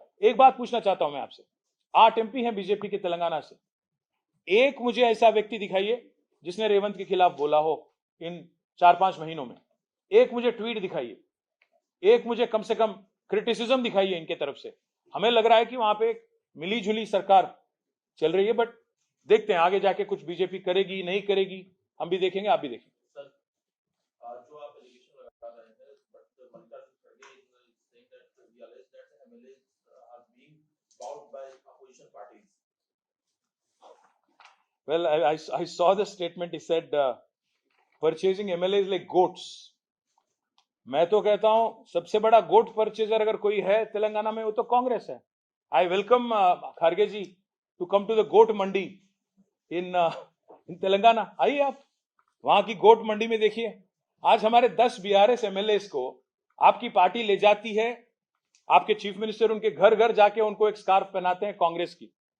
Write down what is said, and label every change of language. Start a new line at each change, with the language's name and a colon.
Hindi: एक बात पूछना चाहता हूं मैं आपसे, 8 एमपी हैं बीजेपी के तेलंगाना से, एक मुझे ऐसा व्यक्ति दिखाइए जिसने रेवंत के खिलाफ बोला हो इन 4-5 महीनों में. एक मुझे ट्वीट दिखाइए, एक मुझे कम से कम क्रिटिसिज्म दिखाइए इनके तरफ से. हमें लग रहा है कि वहां पे एक मिली जुली सरकार चल रही है, बट देखते हैं आगे जाके कुछ बीजेपी करेगी नहीं करेगी, हम भी देखेंगे, आप भी देखेंगे. जो आप एलिगेशन लगा रहे हैं, बट
English: मल्लिकार्जुन खड़गे is saying that we realize that MLAs are being bought by opposition parties. Well, I saw the statement. He said purchasing MLAs like goats.
Hindi: मैं तो कहता हूं सबसे बड़ा गोट परचेजर अगर कोई है तेलंगाना में वो तो कांग्रेस है.
English: I welcome Kharge ji to come to the goat mandi in Telangana.
Hindi: आइए आप वहां की गोट मंडी में देखिए. आज हमारे 10 बीआरएस एमएलएस को आपकी पार्टी ले जाती है, आपके चीफ मिनिस्टर उनके घर घर जाके उनको एक स्कार्फ पहनाते हैं कांग्रेस की.